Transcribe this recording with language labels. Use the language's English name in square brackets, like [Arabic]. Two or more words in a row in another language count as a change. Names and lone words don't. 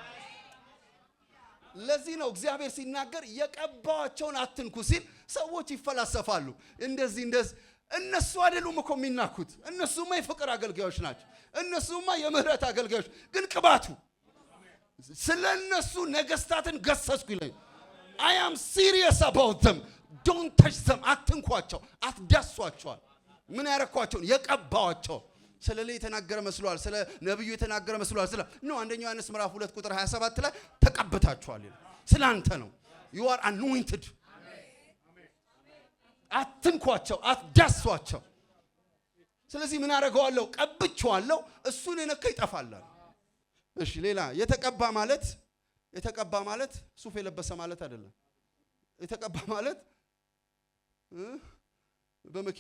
[Amharic] ለዚህ ነው እግዚአብሔር ሲናገር የቀባቸውን አትንኩ ሲል ሰዎች ይፈላሰፋሉ። እንደዚህ እነሱ አይደሉም እኮ የሚናኩት። እነሱማ የፍቅር አገልጋዮች ናቸው። እነሱማ የምህረት አገልጋዮች። ግን ቅባቱ ስለነሱ ነገስታትን ገሰስኩ ይለኝ። [English] I am serious about them. Don't touch them። [Amharic] አትንኳቸው፣ አትዳሷቸዋል። ምን ያረኳቸውን የቀባዋቸው ስለ ላይ የተናገረ መስሏል። ስለ ነብዩ የተናገረ መስሏል። ስለ ነው አንደኛው ዮሐንስ ምዕራፍ 2 ቁጥር 27 ላይ ተቀብታችኋል ይላል። ስለ አንተ ነው። [English] you are anointed። [Amharic] አትንኳቸው፣ አትዳሷቸው። ስለዚህ ምን አደርገዋለሁ? ቀብቼዋለሁ። እሱን የነካ ይጠፋል። እሺ ሌላ የተቀባ ማለት ሱፍ የለበሰ ማለት አይደለም። የተቀባ ማለት በመኪና